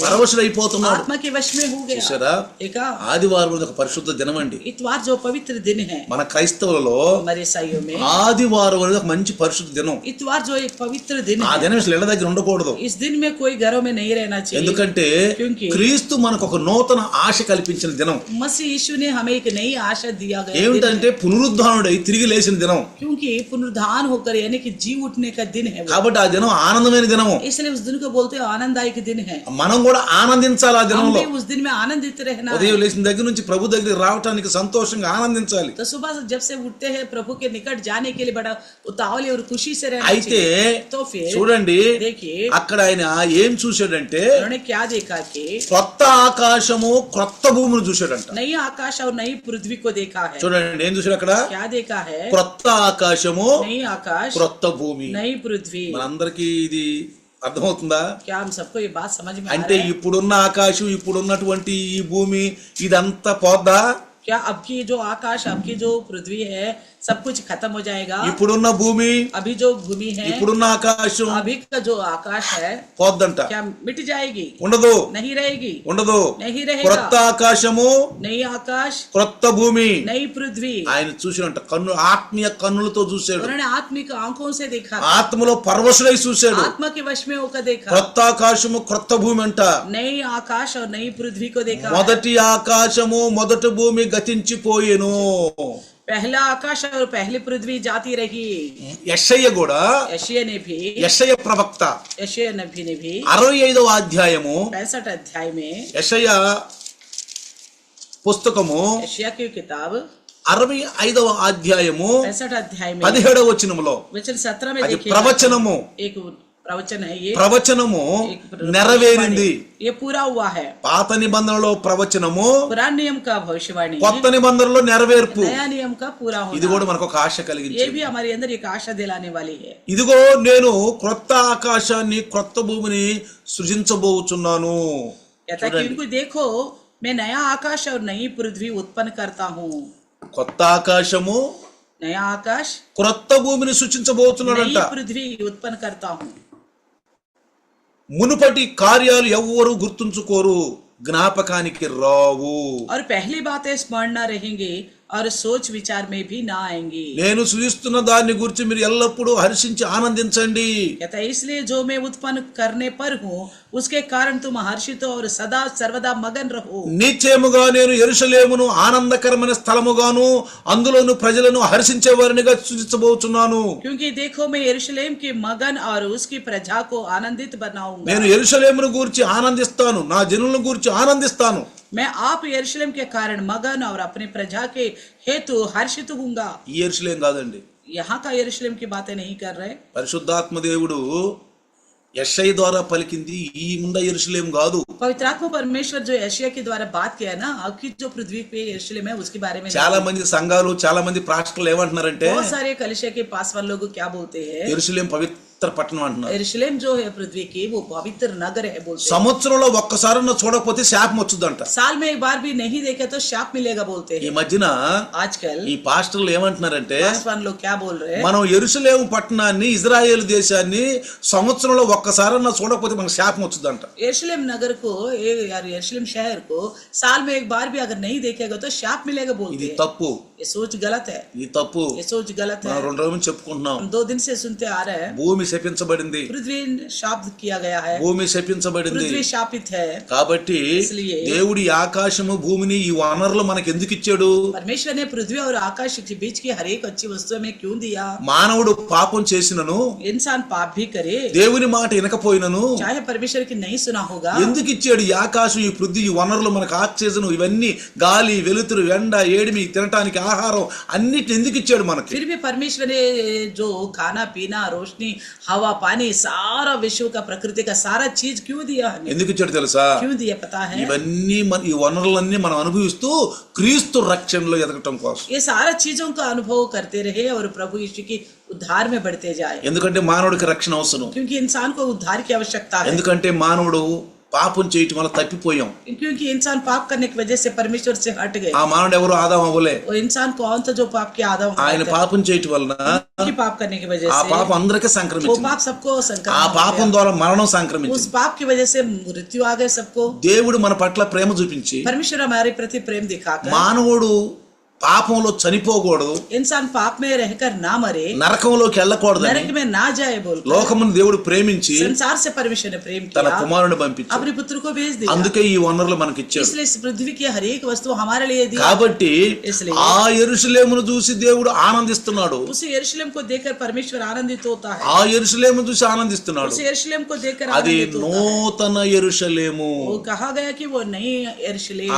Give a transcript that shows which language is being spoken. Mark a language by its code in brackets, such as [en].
[te] పరవశుడైపోతున్నాడు. [hi] आत्मा के वश में हो गया। [te] చూసారా, [hi] देखा, [te] ఆదివారం అనేది ఒక పరిశుద్ధ దినం అండి. [hi] इतवार जो पवित्र दिन है [te] మన క్రైస్తవులలో [hi] हमारे ईसाइयों में, [te] ఆదివారం అనేది ఒక మంచి పరిశుద్ధ దినం. [hi] इतवार जो एक पवित्र दिन [te] ఆ [hi] है, [te] దినం అసలు ఇళ్ళ దగ్గర ఉండకూడదు. [hi] इस दिन में कोई घरों में नहीं रहना चाहिए, [te] ఎందుకంటే [hi] क्योंकि [te] క్రీస్తు మనకు ఒక నూతన ఆశ కల్పించిన దినం. [hi] मसीह यीशु ने हमें एक नई आशा दिया गया दिन [te] ఏమిటంటే పునరుద్ధానుడై తిరిగి లేచిన దినం. [hi] है। क्योंकि पुनरुद्धान होकर यानी कि जी उठने का दिन है वो। [te] కాబట్టి ఆ దినం ఆనందమైన దినము. [hi] इसलिए उस दिन को बोलते हैं आनंददायक दिन है। [te] మనం కూడా ఆనందించాలి ఆ [hi] हम [te] దినంలో. [hi] भी उस दिन में आनंदित रहना है। [te] ఉదయం లేచిన దగ్గర నుంచి ప్రభు దగ్గరికి రావటానికి సంతోషంగా ఆనందించాలి. [hi] तो सुबह से जब से उठते हैं प्रभु के निकट जाने के लिए बड़ा उतावली और खुशी से रहना [te] అయితే [hi] चाहिए। तो फिर [te] చూడండి [hi] देखिए [te] అక్కడ ఆయన ఏం చూశాడంటే [hi] उन्होंने क्या देखा कि [te] కొత్త ఆకాశము క్రొత్త భూమిని చూశాడంట. [hi] नई आकाश और नई पृथ्वी को देखा है। [te] చూడండి ఏం చూశాడు అక్కడ? [hi] क्या देखा है? [te] క్రొత్త ఆకాశము [hi] नई आकाश [te] క్రొత్త భూమి. [hi] नई पृथ्वी। [te] మనందరికీ ఇది అర్థమవుతుందా? [hi] क्या हम सबको ये बात समझ में आ [te] అంటే [hi] रहा है? [te] ఇప్పుడున్న ఆకాశం ఇప్పుడున్నటువంటి ఈ భూమి ఇదంతా పోద్దా? [hi] क्या अब की जो आकाश अब की जो पृथ्वी है सब कुछ खत्म हो जाएगा? [te] ఇప్పుడున్న భూమి [hi] अभी जो भूमि है [te] ఇప్పుడున్న ఆకాశం [hi] अभी का जो आकाश है [te] పోద్దంట. [hi] क्या मिट जाएगी? [te] ఉండదు [hi] नहीं रहेगी। [te] ఉండదు. [hi] नहीं रहेगा। [te] క్రొత్త ఆకాశము [hi] नई आकाश [te] క్రొత్త భూమి [hi] नई पृथ्वी। [te] ఆయన చూసినంట కన్ను ఆత్మీయ కన్నులతో చూశాడు. [hi] उन्होंने आत्मिक आंखों से देखा, [te] ఆత్మలో పరవశుడై చూశాడు. [hi] आत्मा के वश में होकर देखा। [te] క్రొత్త ఆకాశము క్రొత్త భూమి అంట. [hi] नई आकाश और नई पृथ्वी को देखा। [te] మొదటి ఆకాశము మొదటి భూమి గతించిపోయెను. [hi] पहला आकाश और पहली पृथ्वी जाती रही। [te] యెషయ కూడా [hi] यशायाह ने भी [te] యెషయ ప్రవక్త [hi] यशायाह नबी ने भी [te] 65వ అధ్యాయము [hi] 65 अध्याय में [te] యెషయ పుస్తకము [hi] यशायाह की किताब [te] 65వ అధ్యాయము [hi] 65 अध्याय में [te] 17వ వచనములో [hi] वचन 17 में [te] అది [hi] देखिए [te] ప్రవచనము. [hi] एक प्रवचन है ये। [te] ప్రవచనము [hi] एक [te] నెరవేరింది. [hi] ये पूरा हुआ है। [te] పాత నిబంధనలో ప్రవచనము, [hi] पुराने नियम का भविष्यवाणी, [te] కొత్త నిబంధనలో నెరవేర్పు. [hi] नया नियम का पूरा [te] ఇది [hi] होना। [te] కూడా మనకు ఒక ఆశ [hi] ये [te] కలిగించింది. [hi] भी हमारे अंदर एक आशा दिलाने वाली है। [te] ఇదిగో నేను క్రొత్త ఆకాశాన్ని క్రొత్త భూమిని సృజించబోచున్నాను. [hi] कहता है कि इनको देखो मैं नया आकाश और नई पृथ्वी उत्पन्न करता हूँ। [te] కొత్త ఆకాశము [hi] नया आकाश [te] క్రొత్త భూమిని సృష్టించబోతున్నాడంట. [hi] नई पृथ्वी उत्पन्न करता हूँ। [te] మునుపటి కార్యాలు ఎవ్వరూ గుర్తుంచుకోరు, జ్ఞాపకానికి రావు. [hi] और पहली बातें स्मरण न रहेंगे और सोच विचार में भी ना आएंगी। [te] నేను సృజిస్తున్న దాన్ని గురించి మీరు ఎల్లప్పుడూ హర్షించి ఆనందించండి. [hi] कहता है इसलिए जो मैं उत्पन्न करने पर हूँ उसके कारण तुम हर्षित और सदा सर्वदा मगन रहो। [te] నిశ్చయముగా నేను యెరూషలేమును ఆనందకరమైన స్థలముగాను అందులోను ప్రజలను హర్షించే వారినిగా సృజించబోతున్నాను. [hi] क्योंकि देखो मैं यरूशलेम के मगन और उसकी प्रजा को आनंदित बनाऊंगा। [te] నేను యెరూషలేమును గురించి ఆనందిస్తాను, నా జనులను గురించి ఆనందిస్తాను. [hi] मैं आप यरूशलेम के कारण मगन और अपनी प्रजा के हेतु हर्षित हूँगा। [te] ఈ యెరూషలేం కాదండి. [hi] यहाँ का यरूशलेम की बातें नहीं कर रहे। [te] పరిశుద్ధాత్మ దేవుడు యెషయ ద్వారా పలికింది ఈ ముండ యెరూషలేం కాదు. [hi] पवित्र आत्मा परमेश्वर जो यशायाह के द्वारा बात किया ना, अब की जो पृथ्वी पे यरूशलेम है उसके बारे में [te] చాలా మంది సంఘాలు చాలా మంది ప్రాస్టర్లు ఏమంటున్నారంటే [hi] बहुत सारे कलिसिया के पास वाले लोग क्या बोलते हैं, [te] యెరూషలేం పవిత్ర పట్టణం అంటున్నారు. [hi] यरूशलेम जो है पृथ्वी की वो पवित्र नगर है बोलते हैं। [te] సంవత్సరంలో ఒక్కసారన్నా చూడకపోతే శాపం వచ్చుద్దంట. [hi] साल में एक बार भी नहीं देखे तो शाप मिलेगा बोलते [te] ఈ [hi] हैं। [te] మధ్యన [hi] आजकल [te] ఈ పాస్టర్లు ఏమంటున్నారంటే [hi] पासवान लोग क्या बोल रहे हैं, [te] మనం యెరూషలేం పట్టణాన్ని ఇజ్రాయేల్ దేశాన్ని సంవత్సరంలో ఒక్కసారన్నా చూడకపోతే మనకు శాపం వచ్చుద్దంట. [hi] यरूशलेम नगर को यार यरूशलेम शहर को साल में एक बार भी अगर नहीं देखेगा तो शाप मिलेगा बोलते [te] ఇది [hi] हैं। [te] తప్పు. [hi] ये सोच गलत है। [te] ఇది తప్పు. [hi] ये सोच गलत है। [te] మనం 2 రోజుల నుంచి చెప్పుకుంటున్నాం. [hi] हम 2 दिन से सुनते आ रहे हैं [te] భూమి శపించబడింది, [hi] पृथ्वी शाप किया गया है, [te] భూమి శపించబడింది. [hi] पृथ्वी शापित है। [te] కాబట్టి [hi] इसलिए [te] దేవుడి ఆకాశము భూమిని ఈ వనరులు మనకు ఎందుకు ఇచ్చాడు? [hi] परमेश्वर ने पृथ्वी और आकाश के बीच की हर एक अच्छी वस्तु में क्यों दिया? [te] మానవుడు పాపం చేసినను [hi] इंसान पाप भी करे, [te] దేవుని మాట వినకపోయినను [hi] चाहे परमेश्वर की नहीं सुना होगा, [te] ఎందుకు ఇచ్చాడు? ఈ ఆకాశం ఈ పృథ్వీ ఈ వనరులు మనకు ఆక్సిజన్ ఇవన్నీ గాలి వెలుతురు ఎండ ఏడిమి తినటానికి ఆహారం అన్నిటిని ఎందుకు ఇచ్చాడు మనకి? [hi] फिर भी परमेश्वर ने जो खाना पीना रोशनी हवा पानी सारा विश्व का प्रकृति का सारा चीज क्यों दिया हमें? [te] ఎందుకు ఇచ్చాడు తెలుసా? [hi] क्यों दिया पता है? [te] ఇవన్నీ ఈ వనరులన్నీ మనం అనుభవిస్తూ క్రీస్తు రక్షణలో ఎదగటం కోసం. [hi] ये सारा चीजों का अनुभव करते रहे और प्रभु यीशु की उद्धार में बढ़ते जाए। [te] ఎందుకంటే మానవుడికి రక్షణ అవసరం. [hi] क्योंकि इंसान को उद्धार की आवश्यकता है। [te] ఎందుకంటే మానవుడు పాపం చేయటం వల్ల తప్పిపోయాం. [hi] क्योंकि इंसान पाप करने की वजह से परमेश्वर से हट गए। [te] ఆ మానవుడు ఎవరు? ఆదాం అవ్వలే. [hi] वो इंसान कौन था जो पाप के आदम [te] ఆయన పాపం చేయటం వలన [hi] पाप करने की वजह [te] ఆ [hi] से [te] పాపం అందరికీ [hi] वो [te] సంక్రమించింది. [hi] पाप सबको [te] ఆ [hi] संक्रमण [te] పాపం ద్వారా మరణం [hi] उस [te] సంక్రమించింది. [hi] पाप की वजह से मृत्यु आ गए सबको। [te] దేవుడు మన పట్ల ప్రేమ చూపించి [hi] परमेश्वर हमारे प्रति प्रेम दिखाकर [te] మానవుడు పాపంలో చనిపోకూడదు, [hi] इंसान पाप में रहकर ना मरे, [te] నరకంలోకి వెళ్ళకూడదని [hi] नरक में ना जाए बोल [te] లోకమును దేవుడు ప్రేమించి [hi] संसार से परमेश्वर ने प्रेम [te] తన [hi] किया, [te] కుమారుని పంపించాడు. [hi] अपने पुत्र को भेज दिया। [te] అందుకే ఈ వనరులు మనకి ఇచ్చాడు. [hi] इसलिए इस पृथ्वी की हर एक वस्तु हमारे लिए दी। [te] కాబట్టి [hi] इसलिए [te] ఆ యెరూషలేమును చూసి దేవుడు ఆనందిస్తున్నాడు. [hi] उस यरूशलेम को देखकर परमेश्वर आनंदित होता है। [te] ఆ యెరూషలేమును చూసి ఆనందిస్తున్నాడు. [hi] उस यरूशलेम को देखकर [te] అది [hi] आनंदित होता है। [te] నూతన యెరూషలేము. [hi] वो कहा गया कि वो नई यरूशलेम।